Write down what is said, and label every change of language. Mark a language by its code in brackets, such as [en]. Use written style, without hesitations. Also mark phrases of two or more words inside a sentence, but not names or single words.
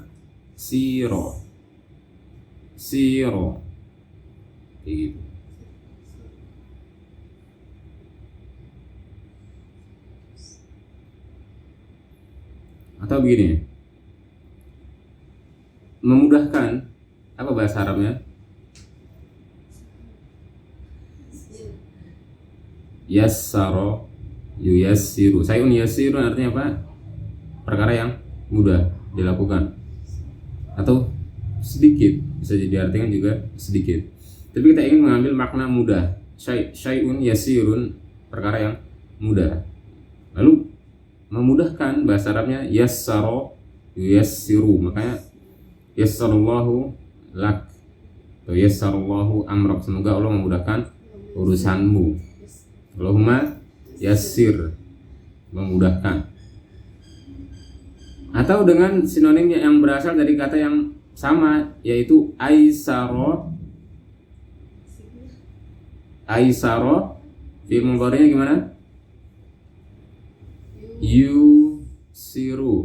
[ar] سيرو. سيرو. [id] Kayak gitu. Atau begini, memudahkan, apa bahasa Arabnya? [ar] يسّر ييسّر. شيء يسير [id] artinya apa? Perkara yang mudah dilakukan, atau sedikit, bisa diartikan juga sedikit. Tapi kita ingin mengambil makna mudah. [ar] شيء يسير, [id] perkara yang mudah. Lalu memudahkan, bahasa Arabnya [ar] يسّر ييسّر. Makanya يسّر الله لك atau يسّر الله أمرك. [id] Semoga Allah memudahkan urusanmu. [ar] اللهم يسّر, [id] memudahkan. Atau dengan sinonimnya yang berasal dari kata yang sama, yaitu aisaro. Aisaro [ar] فعل مضارع [id] gimana? Yusiru.